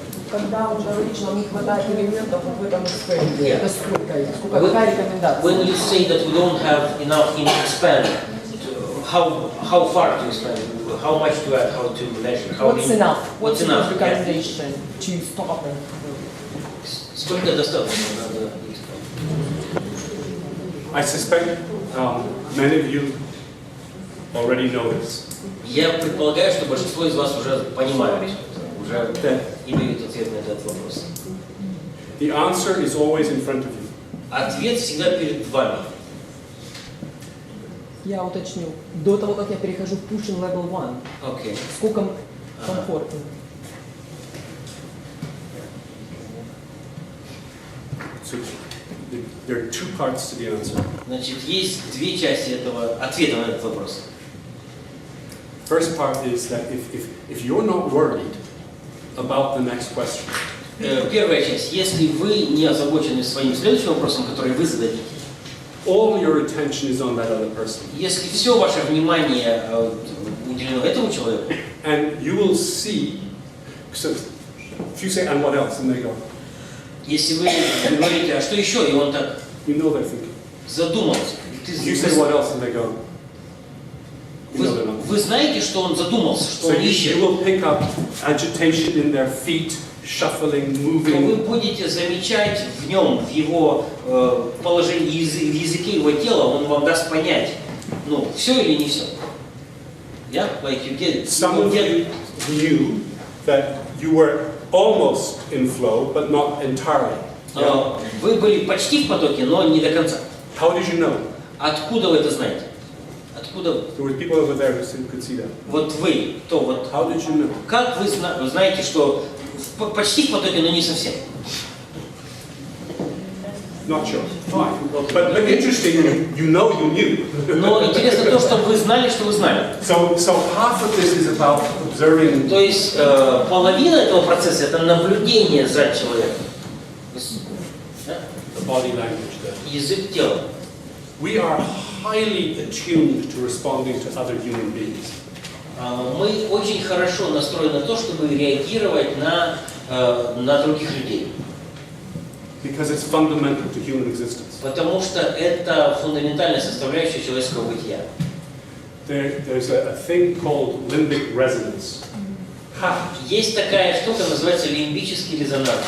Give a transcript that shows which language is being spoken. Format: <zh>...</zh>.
<ru>Когда уже лично не хватает элементов в этом эксперименте, это сколько их? Какая рекомендация?</ru> <en>When you say that we don't have enough in expand, how far to expand? How much to add? How to measure? What's enough? What's enough? Recommendation to stop it?</en> <ru>Сколько достаточно?</ru> <en>I suspect many of you already know this.</en> <ru>Я предполагаю, что большинство из вас уже понимают, уже имеют ответ на этот вопрос.</ru> <en>The answer is always in front of you.</en> <ru>Ответ всегда перед вами. Я уточню. До того, как я перехожу в</ru> <en>pushing level 1, Okay.</en> <ru>сколько комфортно?</ru> <en>So there are two parts to the answer.</en> <ru>Значит, есть две части этого ответа на этот вопрос.</ru> <en>First part is that if you're not worried about the next question.</en> <ru>Первая часть. Если вы не озабочены своим следующим вопросом, который вы зададите,</ru> <en>all your attention is on that other person.</en> <ru>Если все ваше внимание уделено этому человеку,</ru> <en>and you will see, so if you say, and what else, and they go,</en> <ru>если вы говорите, а что еще, и он так</ru> <en>you know they're thinking.</en> <ru>Задумался.</ru> <en>You say what else, and they go.</en> <ru>Вы знаете, что он задумался, что он ищет.</ru> <en>You will pick up agitation in their feet, shuffling, moving.</en> <ru>Вы будете замечать в нем, в его положении, в языке его тела, он вам даст понять, ну, все или не все.</ru> <en>Yeah, like you get it. Some of you knew that you were almost in flow, but not entirely.</en> <ru>Вы были почти в потоке, но не до конца.</ru> <en>How did you know?</en> <ru>Откуда вы это знаете? Откуда?</ru> <en>There were people over there who could see that.</en> <ru>Вот вы, то вот.</ru> <en>How did you know?</en> <ru>Как вы знаете, что почти в потоке, но не совсем?</ru> <en>Not sure. Fine. But interesting, you know you knew.</en> <ru>Но интересно то, что вы знали, что вы знали.</ru> <en>So half of this is about observing.</en> <ru>То есть половина этого процесса это наблюдение за человеком.</ru> <en>The body language there.</en> <ru>Язык тела.</ru> <en>We are highly attuned to responding to other human beings.</en> <ru>Мы очень хорошо настроены на то, чтобы реагировать на других людей.</ru> <en>Because it's fundamental to human existence.</en> <ru>Потому что это фундаментальная составляющая человеческого бытия.</ru> <en>There's a thing called limbic resonance.</en> <ru>Есть такая штука, называется лимбический резонанс.</ru>